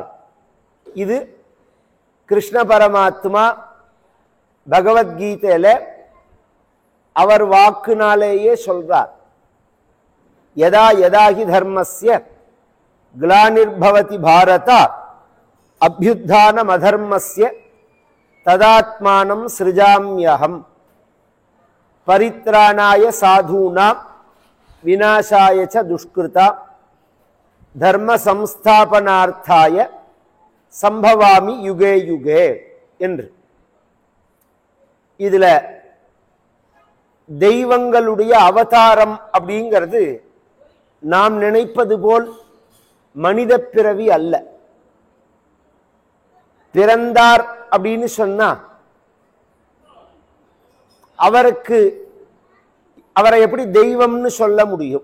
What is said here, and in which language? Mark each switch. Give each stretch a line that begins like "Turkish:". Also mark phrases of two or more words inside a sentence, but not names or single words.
Tamil: இது கிருஷ்ண பரமாத்மா பகவத்கீதையில அவர் வாக்குனாலேயே சொல்றார்.
Sanskrit: यदा यदा हि धर्मस्य ग्लानिर्भवति भारत अभ्युत्थानम् अधर्मस्य तदात्मानं सृजाम्यहम् परित्राणाय साधूनाम् विनाशाय च दुष्कृताम् धर्म संस्थापनार्थाय सम्भवामि युगे युगे என்று.
Tamil: இதுல தெய்வங்களுடைய அவதாரம் அப்படிங்கிறது நாம் நினைப்பது போல் மனித பிறவி அல்ல. பிறந்தார் அப்படின்னு சொன்னா அவரை எப்படி தெய்வம்னு சொல்ல முடியும்?